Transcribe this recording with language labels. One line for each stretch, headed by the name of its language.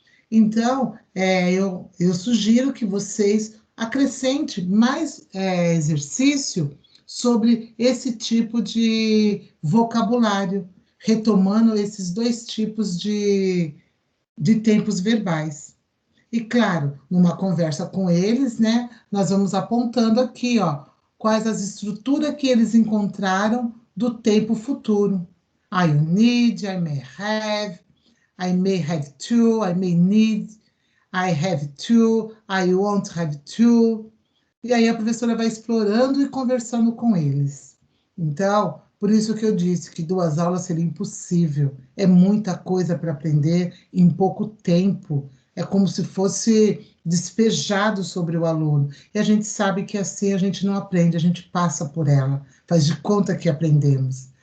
Portuguese: Então, eu sugiro que vocês acrescentem mais exercício sobre esse tipo de vocabulário, retomando esses dois tipos de tempos verbais. E, claro, numa conversa com eles, né, nós vamos apontando aqui, ó, quais as estruturas que eles encontraram do tempo futuro.
English: I need, I may have, I may have to, I may need, I have to, I won't have to.
Portuguese: E aí a professora vai explorando e conversando com eles. Então, por isso que eu disse que 2 aulas seria impossível. É muita coisa para aprender em pouco tempo. É como se fosse despejado sobre o aluno. E a gente sabe que assim a gente não aprende, a gente passa por ela, faz de conta que aprendemos.